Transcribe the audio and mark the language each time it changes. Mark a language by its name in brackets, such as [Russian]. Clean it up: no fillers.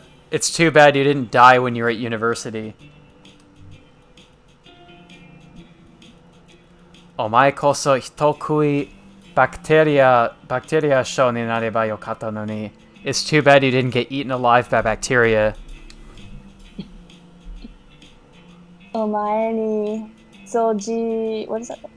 [English] It's too bad you didn't die when you were at university. [Japanese] お前こそ人食いバクテリア症になればよかったのに. [English] It's too bad you didn't get eaten alive by bacteria. [Japanese] お前に [English] what is that?